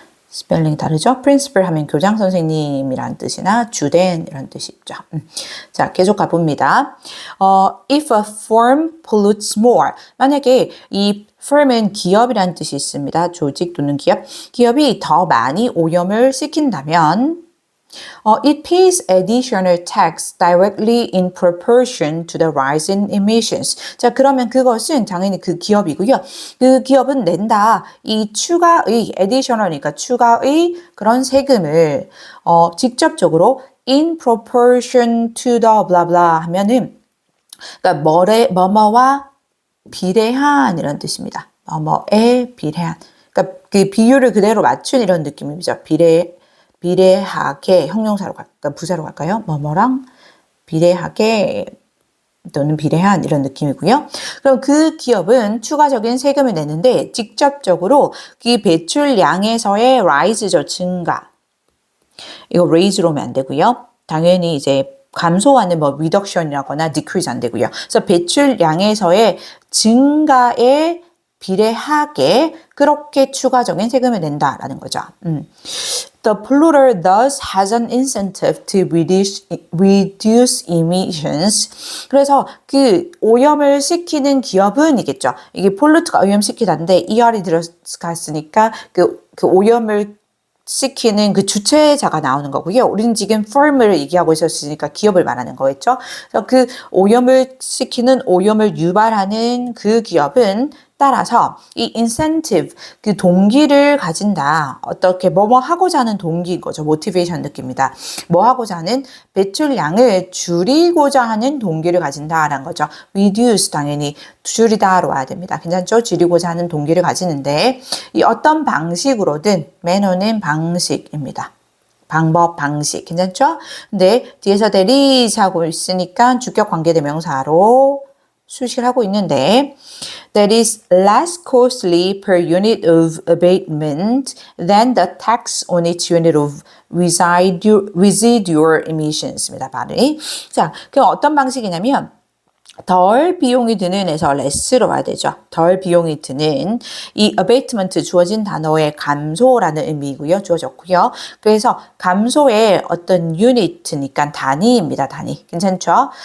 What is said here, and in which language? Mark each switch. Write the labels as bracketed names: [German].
[Korean] 스펠링 다르죠? principle 하면 교장 선생님이란 뜻이나 주된 이런 뜻이 있죠. 자, 계속 가봅니다. [English] If a firm pollutes more. [Korean] 만약에 이 firm은 기업이라는 뜻이 있습니다. 조직 또는 기업. 기업이 더 많이 오염을 시킨다면 [English] it pays additional tax directly in proportion to the rise in emissions. [Korean] 자, 그러면 그것은 당연히 그 기업이고요. 그 기업은 낸다. 이 추가의, additional이니까 추가의 그런 세금을 직접적으로 [English] in proportion to the blah blah [Korean] 하면은, 그러니까 뭐뭐와 비례한 이런 뜻입니다. 뭐뭐에 비례한. 그러니까 그 비율을 그대로 맞춘 이런 느낌이죠. 비례하게 형용사로 갈까 부사로 갈까요? 뭐뭐랑 비례하게 또는 비례한 이런 느낌이고요. 그럼 그 기업은 추가적인 세금을 내는데 직접적으로 그 배출량에서의 rise죠, 증가. 이거 raise로 하면 안 되고요. 당연히 이제 감소하는 뭐 reduction이라거나 decrease 안 되고요. 그래서 배출량에서의 증가에 비례하게 그렇게 추가적인 세금을 낸다라는 거죠. [English] The polluter thus has an incentive to reduce emissions. [Korean] 그래서 그 오염을 시키는 기업은이겠죠. 이게 pollute가 오염시키다인데 ER이 들어갔으니까 그 오염을 시키는 그 주체자가 나오는 거고요. 우리는 지금 firm을 얘기하고 있었으니까 기업을 말하는 거겠죠. 그래서 그 오염을 시키는, 오염을 유발하는 그 기업은 따라서 이 incentive, 그 동기를 가진다. 어떻게 뭐뭐 하고자 하는 동기인 거죠. motivation 느낍니다. 뭐 하고자 하는 배출량을 줄이고자 하는 동기를 가진다라는 거죠. reduce 당연히 줄이다로 와야 됩니다. 괜찮죠? 줄이고자 하는 동기를 가지는데 이 어떤 방식으로든 매너는 방식입니다. 방법, 방식. 괜찮죠? 근데 뒤에서 there is 하고 있으니까 주격 관계대명사로 수식을 하고 있는데 [English] that is less costly per unit of abatement than the tax on each unit of residual emissions입니다. [Korean] 발음이. 자, 그럼 어떤 방식이냐면 덜 비용이 드는 에서 less로 와야 되죠. 덜 비용이 드는 이 abatement 주어진 단어의 감소라는 의미이고요. 주어졌고요. 그래서 감소의 어떤 유니트니까 단위입니다. 단위. 괜찮죠?